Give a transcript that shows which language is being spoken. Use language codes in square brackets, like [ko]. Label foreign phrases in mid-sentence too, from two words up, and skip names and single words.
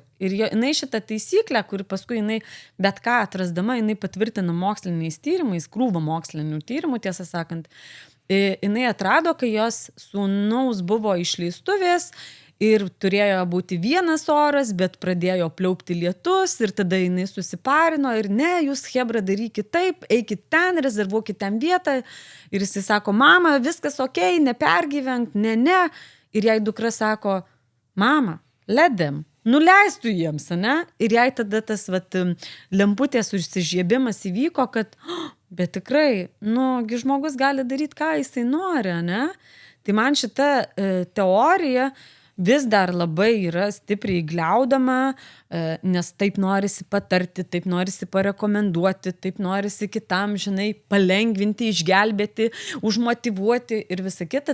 [lt] Ir jinai šitą taisyklę, kuri paskui jinai bet ką atrasdama, jinai patvirtina moksliniais tyrimais, krūva mokslinių tyrimų, tiesą sakant, jinai atrado, kai jos sūnaus buvo išleistuvės ir turėjo būti vienas oras, bet pradėjo pliaupti lietus ir tada jinai susiparino ir ne, jūs chebra darykit taip, eikit ten, rezervuokit ten vietą. Ir jisai sako, mama, viskas okei, nepergyvenk, ne. Ir jai dukra sako, [en] mama, let them. [lt] Nuleistų jiems, ne? Ir jai tada tas lemputės užsižiebimas įvyko, kad, bet tikrai, žmogus gali daryti, ką jisai nori, ne? Tai man šita teorija vis dar labai yra stipriai gliaudama, nes taip norisi patarti, taip norisi parekomenduoti, taip norisi kitam, palengvinti, išgelbėti, užmotyvuoti ir visa kita.